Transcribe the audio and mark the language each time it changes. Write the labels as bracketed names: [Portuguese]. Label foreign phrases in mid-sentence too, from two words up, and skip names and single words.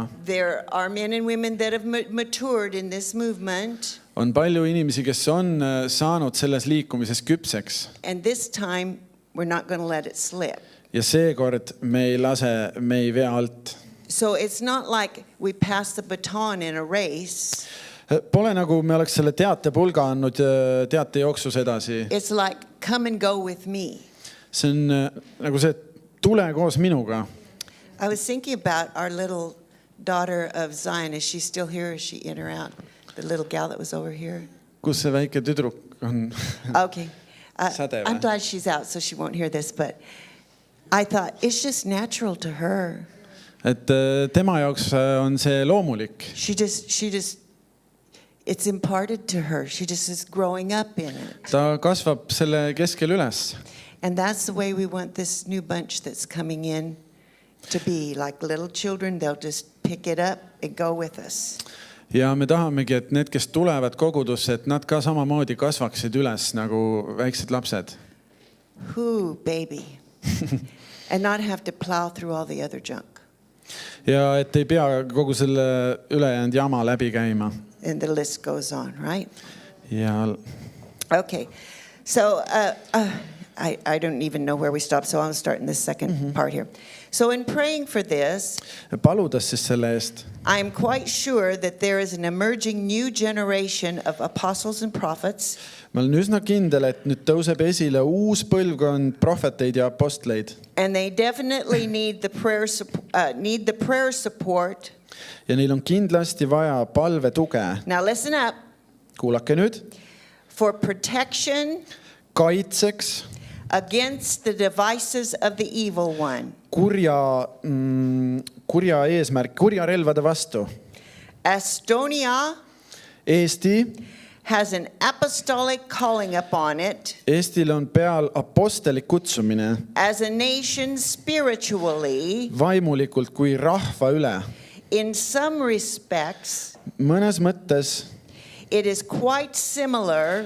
[English] There are men and women that have matured in this movement. [Estonian] On palju inimesi, kes on saanud selles liikumises küpseks. [English] And this time, we're not going to let it slip. [Estonian] Ja seekord me ei vea alt. [English] So it's not like we pass the baton in a race. [Estonian] Pole nagu me oleks selle teatepulga andnud teate jooksus edasi. [English] It's like, come and go with me. [Estonian] See on nagu see, tule koos minuga. [English] I was thinking about our little daughter of Zion. Is she still here? Is she in or out? The little gal that was over here. [Estonian] Kus see väike tüdruk on? [English] Okay. Sade I'm [Estonian] või? [English] glad she's out so she won't hear this, but I thought it's just natural to her. [Estonian] Et tema jaoks on see loomulik. [English] She just, it's imparted to her. She just is growing up in it. [Estonian] Ta kasvab selle keskel üles. [English] And that's the way we want this new bunch that's coming in to be. Like little children, they'll just pick it up and go with us. [Estonian] Ja me tahamegi, et need, kes tulevad kogudusse, et nad ka samamoodi kasvaksid üles nagu väiksed lapsed. [English] Whoo, baby. And not have to plow through all the other junk. [Estonian] Ja et ei pea kogu selle ülejäänud jama läbi käima. [English] And the list goes on, right? [Estonian] Ja [English] Okay. So I don't even know where we stopped, so I'll start in this second part here. So in praying for this, [Estonian] paludes siis selle eest. [English] I'm quite sure that there is an emerging new generation of apostles and prophets. [Estonian] Ma olen üsna kindel, et nüüd tõuseb esile uus põlvkond prohveteid ja apostleid. [English] And they definitely need the prayer support. [Estonian] Ja neil on kindlasti vaja palve tuge. [English] Now listen up. [Estonian] Kuulake nüüd. [English] For protection [Estonian] Kaitseks [English] against the devices of the evil one. [Estonian] kurja eesmärk, kurja relvade vastu. [English] Estonia [Estonian] Eesti, [English] has an apostolic calling upon it [Estonian] Eestil on peal apostelik kutsumine [English] as a nation spiritually. [Estonian] vaimulikult kui rahva üle. [English] In some respects, [Estonian] Mõnes mõttes [English] it is quite similar